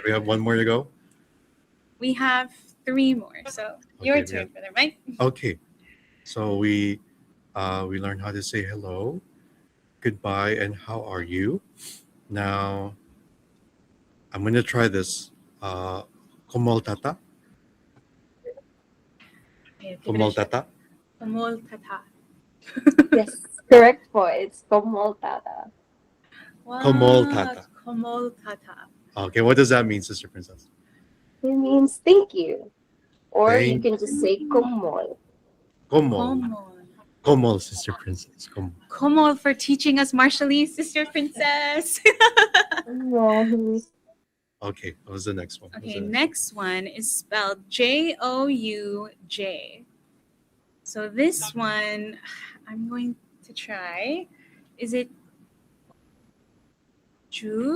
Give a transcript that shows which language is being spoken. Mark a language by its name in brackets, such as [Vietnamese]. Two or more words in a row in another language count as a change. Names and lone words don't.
[English] We have one more to go. We have 3 more. So your Okay, we turn, have- Brother Mike. Okay, so we learned how to say hello, goodbye, and how are you. Now I'm gonna try this. [Marshallese] Komol tata. Komol tata. Komol tata. [English] Yes, correct po. It's komoltada. Wow, [Marshallese] Komol tata. Komol tata. [English] Okay, what does that mean, Sister Princess? It means thank you. Or you Thank- can just say komol. [Marshallese] Komol. Komol. Komol, Sister Princess. Komol. [English] Komol for teaching us Marshallese, Sister Princess. [Marshallese] Komol. [English] Okay, what was the next one? What was Okay, the next one is spelled Jouj. So this one, I'm going to try. Is it Ju?